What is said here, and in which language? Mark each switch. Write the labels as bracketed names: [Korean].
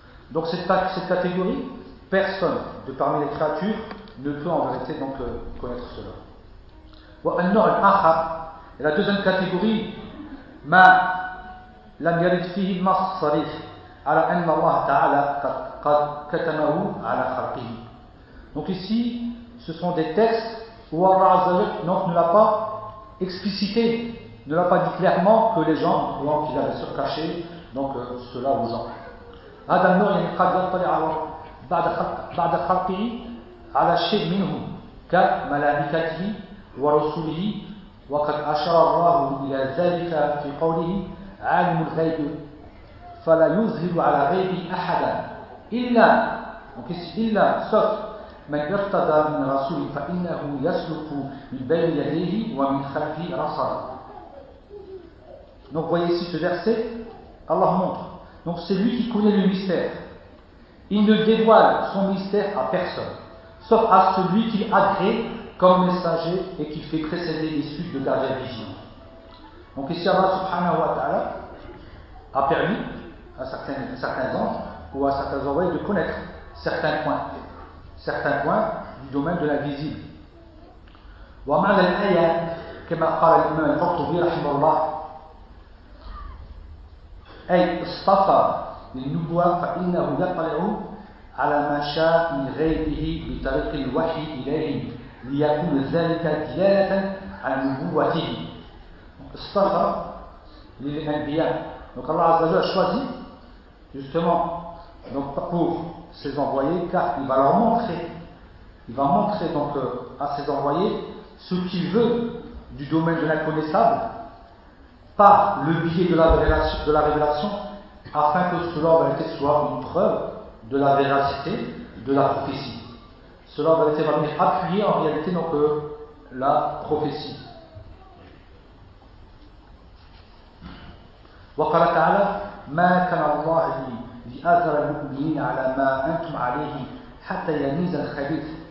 [French] Donc cette catégorie, personne de parmi les créatures ne peut en vérité donc connaître cela. [Arabic] والنوع الآخر إلى جزءٍ كاتيجوري ما لم يرد فيه النص صريح على أن الله تعالى قد كتمه على خلقه. [French] Donc ici, ce sont des textes où Allah Azza wa Jalla ne l'a pas explicité, ne l'a pas dit clairement que les gens ou en qu'il avait surcaché donc cela aux gens. [Arabic] هذا النوع قد يطلع بعد خلقه على شيء منه كملائكته ورسوله وقد أشار الله إلى ذلك في قوله عالم الغيب فلا يظهر على غيبه أحدا إلا سوف من ارتضى من رسوله فإنه يسلك من بين يديه ومن خلفه رصدا. [French] Donc voyez ici ce verset, Allah montre. Donc c'est lui qui connaît le mystère. Il ne dévoile son mystère à personne, sauf à celui qu'il agrée comme messager et qui fait précéder les suites de gardien vigilant. Donc ici Allah subhanahu wa ta'ala a permis à certains anges ou à certains envoyés de connaître certains points du domaine de l'invisible. [Arabic] Wa ma'a al-aya kama qala al-imam al-Qurtubi rahimahullah ay istafa lin-nubuwwah fa innahu yaqra'u على ما شاء من غيبه بطريق الوحي إليه ليكون ذلك دلالة على نبوته. اصطفى للأنبياء. [French] Donc Allah Azza wa Jalla a choisi justement donc pour ses envoyés, car il va leur montrer, donc à ses envoyés ce qu'il veut du domaine de l'inconnaissable par le biais de la révélation, afin que cela en réalité soit une preuve de la véracité de la prophétie. Cela en réalité va venir appuyer en réalité donc la prophétie. [Arabic] وقال تعالى ما كان الله لأذر المؤمنين على ما أنتم عليه حتى يميز الخبيث.